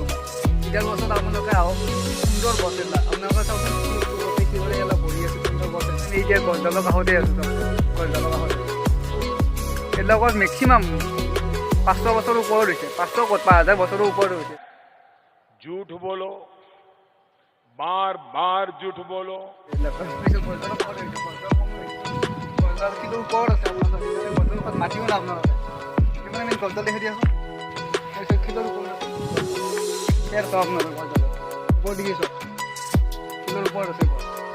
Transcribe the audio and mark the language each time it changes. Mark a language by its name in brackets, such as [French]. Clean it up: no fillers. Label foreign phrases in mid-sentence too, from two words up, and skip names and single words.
[Assamese] ইডাল গছত আপোনালোকে আহক, সুন্দৰ গছ এটা আপোনালোকে চাওকচোন, কিদৰে অলপ বহি আছোঁ, সুন্দৰ গছ এটা। এই যে গছডালৰ কাষতে আছোঁ, গছডালৰ কাষতে এইবিলাক গছ মেক্সিমাম 500 বছৰৰ ওপৰত হৈছে, 500 ক'ত 5000 বছৰৰ ওপৰত হৈছে। [Hindi] झूठ बोलो, बार बार झूठ बोलो। [Assamese] গছডালৰ কাষতে হৈছে, গছডাল কিন্তু ওপৰত আছে, আপোনালোকে গছডালৰ কাষত মাতিও না আপোনালোকে, কিমান আমি গছডাল দেখি দি আছোঁ, শিলৰ ওপৰত ইয়াৰ চাওক আপোনালোকে গছডাল ওপৰত দেখিছোঁ, শিলৰ ওপৰত আছে গছ।